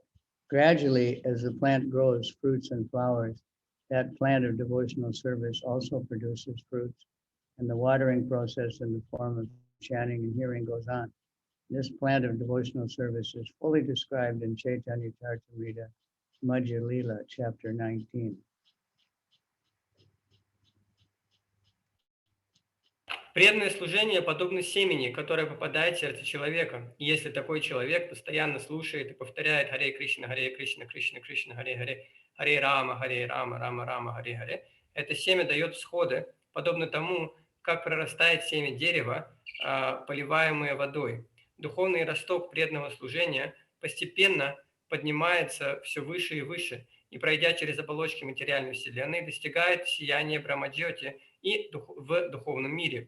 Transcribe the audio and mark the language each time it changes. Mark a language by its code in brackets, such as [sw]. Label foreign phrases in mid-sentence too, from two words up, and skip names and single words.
[en] Gradually, as the plant grows fruits and flowers, that plant of devotional service also produces fruits, and the watering process in the form of chanting and hearing goes on. This plant of devotional service is fully described in Chaitanya Charitamrita, Madhya Lila, chapter 19. [ru] Преданное служение подобно семени, которое попадает в сердце человека. И если такой человек постоянно слушает и повторяет [sa] हरे कृष्ण, कृष्ण कृष्ण, हरे हरे, हरे राम, राम राम, हरे हरे, [ru] Харе Рама, Рама Рама, Харе Харе, это семя дает всходы, подобно тому, как прорастает семя дерева, поливаемое водой. Духовный росток преданного служения постепенно поднимается все выше и выше, и, пройдя через оболочки материальной вселенной, достигает сияния Брахма-джьоти и в духовном мире.